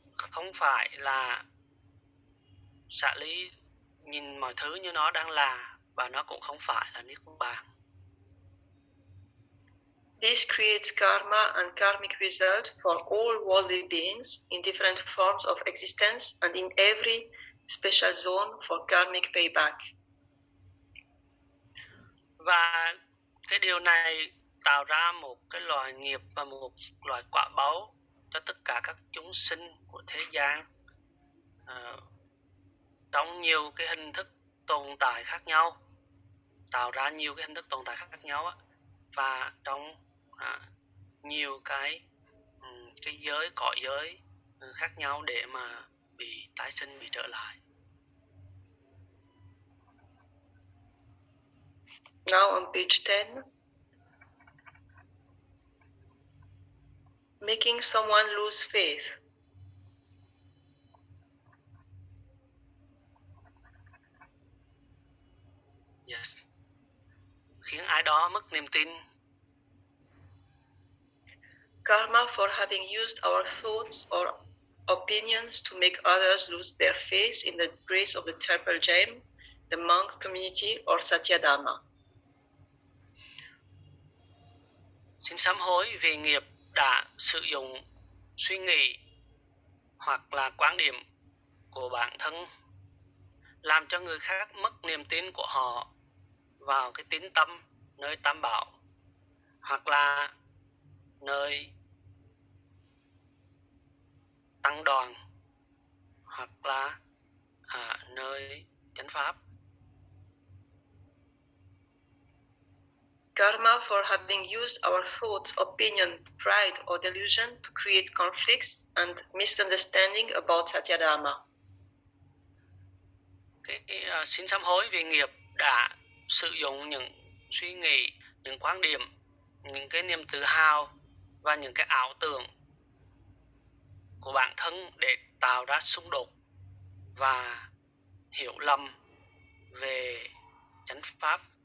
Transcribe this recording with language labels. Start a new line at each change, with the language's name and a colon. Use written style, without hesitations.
Vietnamese: không phải là xả lý, nhìn mọi thứ như nó đang là, và nó cũng không phải là niết bàn.
English: This creates karma and karmic result for all worldly beings in different forms of existence and in every special zone for karmic payback.
Vietnamese: Và cái điều này tạo ra một cái loài nghiệp và một loài quả báu cho tất cả các chúng sinh của thế gian trong nhiều cái hình thức tồn tại khác nhau, tạo ra nhiều cái hình thức tồn tại khác nhau và trong nhiều cái giới, cõi giới khác nhau để mà bị tái sinh, bị trở lại.
English: Now on page 10, making someone lose faith.
Vietnamese: Yes. Khiến ai đó mất niềm tin.
English: Karma for having used our thoughts or opinions to make others lose their faith in the grace of the temple gem, the monk community or Satyadharma.
Vietnamese: Xin sám hối vì nghiệp đã sử dụng suy nghĩ hoặc là quan điểm của bản thân làm cho người khác mất niềm tin của họ vào cái tín tâm nơi tam bảo, hoặc là nơi tăng đoàn, hoặc là nơi chánh pháp.
English: Karma for having used our thoughts, opinion, pride or delusion to create conflicts and misunderstanding about Satyadharma.
Vietnamese: Xin sám hối vì nghiệp đã sử dụng những suy nghĩ, những quan điểm, những cái niềm tự hào và những cái ảo tưởng của bản thân để tạo ra xung đột và hiểu lầm về chánh pháp.